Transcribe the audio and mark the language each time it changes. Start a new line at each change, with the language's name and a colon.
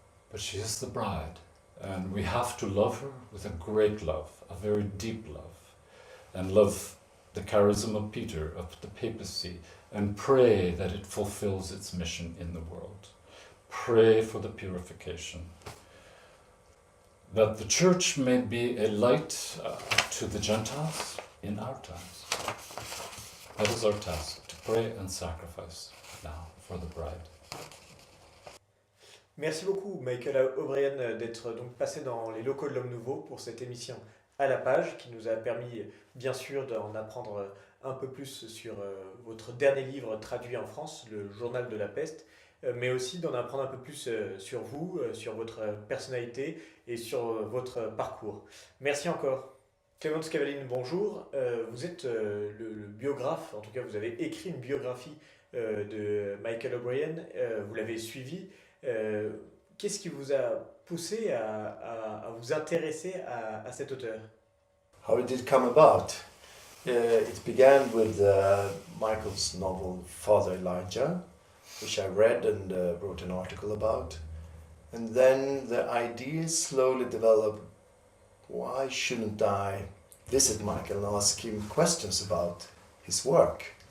English: But she is the bride, and we have to love her with a great love, a very deep love, and love the charism of Peter, of the papacy, and pray that it fulfills its mission in the world. Pray for the purification. That the Church may be a light to the Gentiles in our times. That is our task, to pray and sacrifice now for the bride.
French: Merci beaucoup, Michael O'Brien, d'être donc passé dans les locaux de l'Homme Nouveau pour cette émission à la page, qui nous a permis, bien sûr, d'en apprendre un peu plus sur votre dernier livre traduit en France, Le Journal de la Peste, mais aussi d'en apprendre un peu plus sur vous, sur votre personnalité et sur votre parcours. Merci encore. Clémence Cavaline, bonjour. Vous êtes le biographe, en tout cas vous avez écrit une biographie de Michael O'Brien, vous l'avez suivi. Qu'est-ce qui vous a poussé à vous intéresser à cet auteur?
English: How did it come about? It began with Michael's novel Father Elijah, which I read and wrote an article about. And then the idea slowly developed, why shouldn't I visit Michael and ask him questions about his work?